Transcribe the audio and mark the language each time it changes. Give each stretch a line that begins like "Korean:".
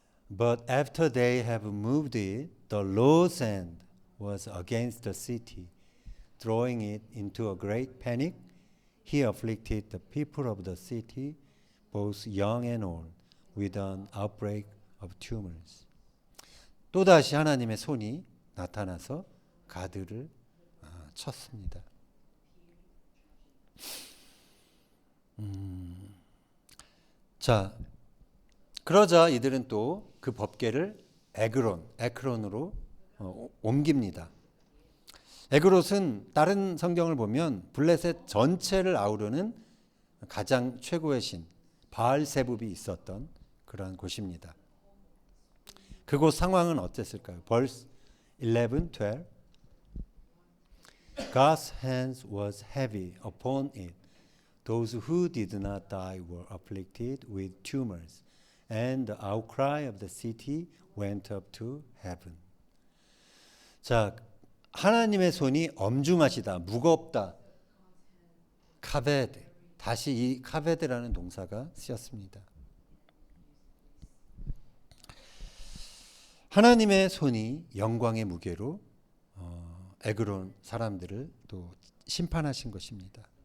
English: But after they have moved it, the Lord's hand was against the city, throwing it into a great panic. He afflicted the people of the city, both young and old, with an outbreak of tumors.
Korean: 또다시 하나님의 손이 나타나서 가드를 쳤습니다. 자, 그러자 이들은 또 그 법궤를 에크론으로 옮깁니다. 에그롯은 다른 성경을 보면 블레셋 전체를 아우르는 가장 최고의 신 바알세붑이 있었던 그러한 곳입니다. 그곳 상황은 어땠을까요?
English: Verse 11, 12. God's hand was heavy upon it. Those who did not die were afflicted with tumors, and the outcry of the city went up to heaven.
Korean: 자, 하나님의 손이 엄중하시다, 무겁다. 카베드. 다시 이 카베드라는 동사가 쓰였습니다. 하나님의 손이 영광의 무게로 에그론 사람들을 또 심판하신 것입니다.